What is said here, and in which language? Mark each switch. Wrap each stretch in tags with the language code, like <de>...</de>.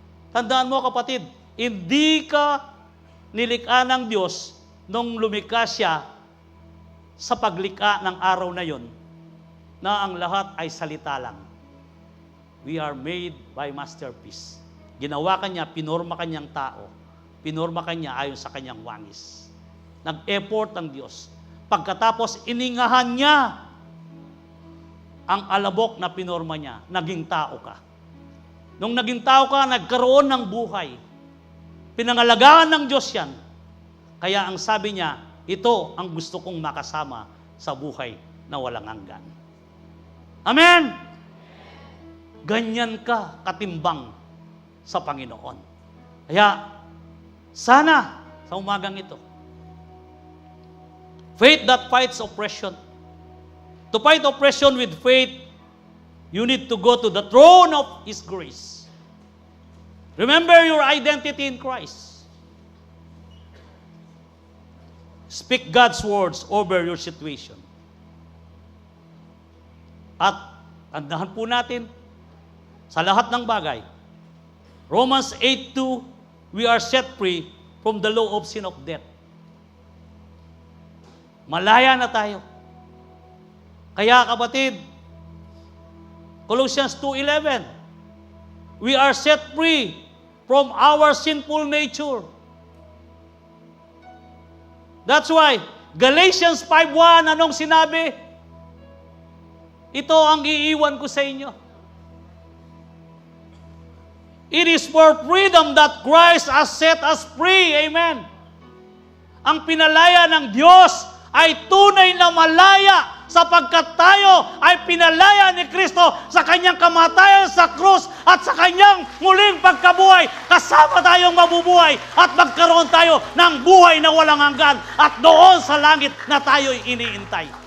<tl>Tandaan mo kapatid, hindi ka nilikha ng Diyos nung lumikha siya sa paglikha ng araw na yon na ang lahat ay salita lang.</tl> <en>We are made by masterpiece.</en> <tl>Ginawa kanya, pinorma kanyang tao. Pinorma kanya ayon sa kanyang wangis. Nag-effort ang Diyos. Pagkatapos, iningahan niya ang alabok na pinorma niya. Naging tao ka. Nung naging tao ka, nagkaroon ng buhay. Pinangalagaan ng Diyos yan. Kaya ang sabi niya, ito ang gusto kong makasama sa buhay na walang hanggan. Amen! Ganyan ka katimbang sa Panginoon. Kaya, sana sa umagang ito,</tl> <en>faith that fights oppression. To fight oppression with faith, you need to go to the throne of His grace. Remember your identity in Christ. Speak God's words over your situation.</en> <tl>At andahan po natin sa lahat ng bagay.</tl> <en>Romans 8:2, we are set free from the law of sin of death.</en> <tl>Malaya na tayo. Kaya kapatid,</tl> <en>Colossians 2:11, we are set free from our sinful nature. That's why, Galatians 5:1,</en> <tl>anong sinabi? Ito ang iiwan ko sa inyo.</tl> <en>It is for freedom that Christ has set us free. Amen.</en> <tl>Ang pinalaya ng Diyos ay tunay na malaya sapagkat tayo ay pinalaya ni Kristo sa kanyang kamatayan sa krus at sa kanyang muling pagkabuhay. Kasama tayong mabubuhay at magkaroon tayo ng buhay na walang hanggan at doon sa langit na tayo'y iniintay.</tl>